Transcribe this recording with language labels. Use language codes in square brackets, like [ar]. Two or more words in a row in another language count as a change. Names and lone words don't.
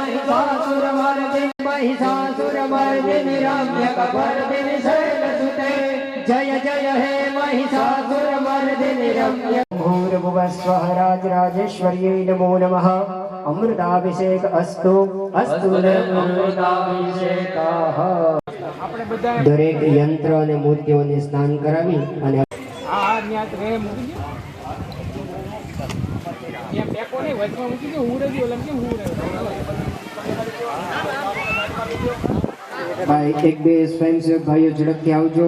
[sa] महिषासुरमर्दिनि रम्यकवर्दिनि शैलसुते जय जय हे महिषासुरमर्दिनि रम्य भूर्भुवस्वः राजराजेश्वर्यै नमो नमः अमृताभिषेक अस्तु अस्तु अमृताभिषेकाः [gu] દરેક યંત્ર અને મૂર્તિઓને સ્નાન કરાવી અને એક બે સ્વયંસેવક ભાઈઓ ઝડપથી આવજો.